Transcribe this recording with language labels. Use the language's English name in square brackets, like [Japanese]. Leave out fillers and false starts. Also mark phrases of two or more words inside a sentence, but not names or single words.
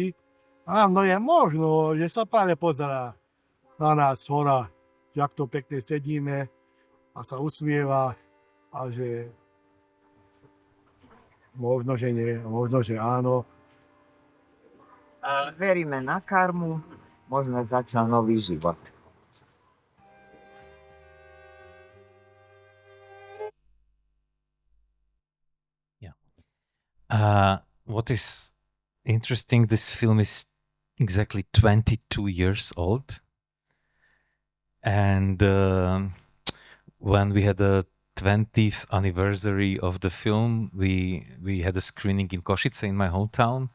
[Slovak] Áno, je možno, že sa práve pozerá na nás hora, že ak to pekne sedíme a sa usmieva a že možno, že nie, možno, že áno. Veríme na karmu, možno začal nový život. [English] What is interesting, this film is exactly 22 years old. And when we had the 20th anniversary of the film, we had a screening in Košice, in my hometown.